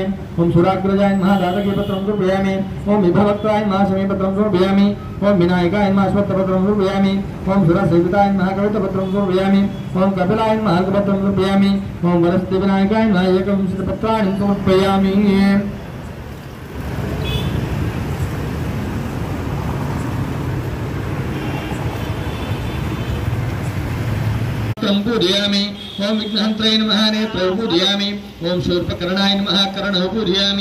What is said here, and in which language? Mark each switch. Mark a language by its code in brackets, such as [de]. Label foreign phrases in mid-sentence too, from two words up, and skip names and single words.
[sa] ఓం సురాగ్రజాయ నమః దాతకీ పత్రం సమర్పయామి. ఓం విభవక్తాయ నమః శమీ పత్రం సమర్పయామి. ఓం వినాయకాయ నమః అశ్వత్థ పత్రం సమర్పయామి. ఓం సురసేవితాయ నమః కవిత పత్రం సమర్పయామి. ఓం కపిలాయ నమః అల్కపత్రం సమర్పయామి. ఓం వరస్తి వినాయకాయ నమః ఏకవింశతి పత్రాణి సమర్పయామి. पूजयामि. ओम विघ्नहंत्राय नमः नेत्रौ पूजयामि. ओम शूर्पकर्णाय नमः कर्णौ पूजयामि.